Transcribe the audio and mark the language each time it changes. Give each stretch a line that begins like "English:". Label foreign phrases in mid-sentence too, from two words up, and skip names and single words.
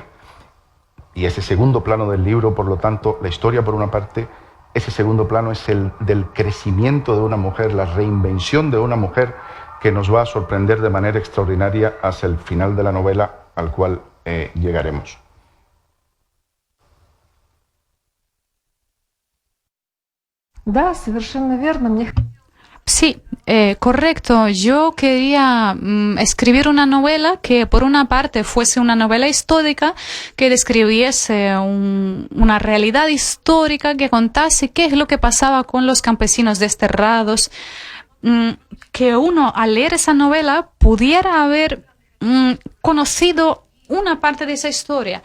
Spanish: Y ese segundo plano del libro, por lo tanto, la historia por una parte, ese segundo plano es el del crecimiento de una mujer, la reinvención de una mujer que nos va a sorprender de manera extraordinaria hasta el final de la novela, al cual llegaremos.
Russian: Да, совершенно верно.
Spanish: Sí, correcto. Yo quería escribir una novela que por una parte fuese una novela histórica que describiese una realidad histórica, que contase qué es lo que pasaba con los campesinos desterrados, que uno al leer esa novela pudiera haber conocido una parte de esa historia.